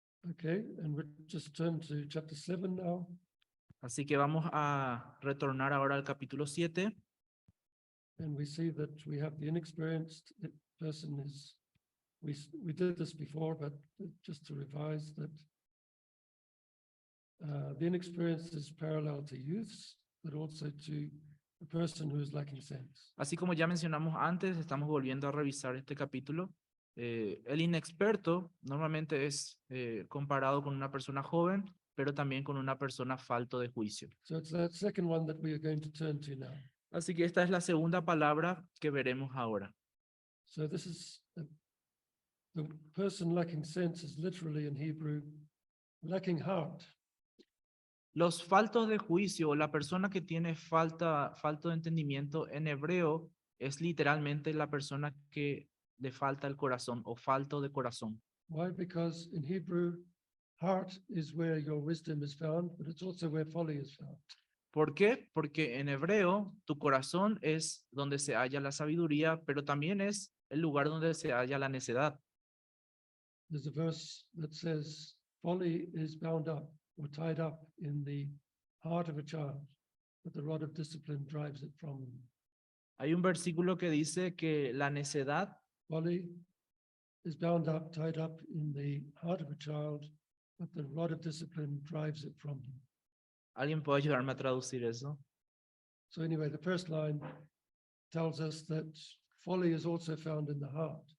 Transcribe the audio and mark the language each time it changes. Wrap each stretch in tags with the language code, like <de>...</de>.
<en>Okay, and we just turn to chapter 7 now.</en> <es>Así que vamos a retornar ahora al capítulo 7.</es> <en>And we see that we have the inexperienced person is, we did this before, but just to revise that the inexperienced is parallel to youths, but also to a person who is lacking sense.</en> <es>Así como ya mencionamos antes, estamos volviendo a revisar este capítulo. El inexperto normalmente es comparado con una persona joven, pero también con una persona falto de juicio.</es> <en>So it's that second one that we are going to turn to now.</en> <es>Así que esta es la segunda palabra que veremos ahora.</es> <en>So this is the person lacking sense is literally in Hebrew, lacking heart.</en> <es>Los faltos de juicio, o la persona que tiene falto de entendimiento en hebreo, es literalmente la persona que le falta el corazón o falto de corazón.</es> <en>Why? Because in Hebrew, heart is where your wisdom is found, but it's also where folly is found.</en> <es>¿Por qué? Porque en hebreo tu corazón es donde se halla la sabiduría, pero también es el lugar donde se halla la necedad.</es> <en>There's a verse that says, folly is bound up or tied up in the heart of a child, but the rod of discipline drives it from him.</en> <es>Hay un versículo que dice que la necedad</es> <en>Folly is bound up, tied up in the heart of a child, but the rod of discipline drives it from him.</en> <es>¿Alguien puede ayudarme a traducir eso?</es> <en>So anyway, the first line tells us that folly is also found in the heart.</en>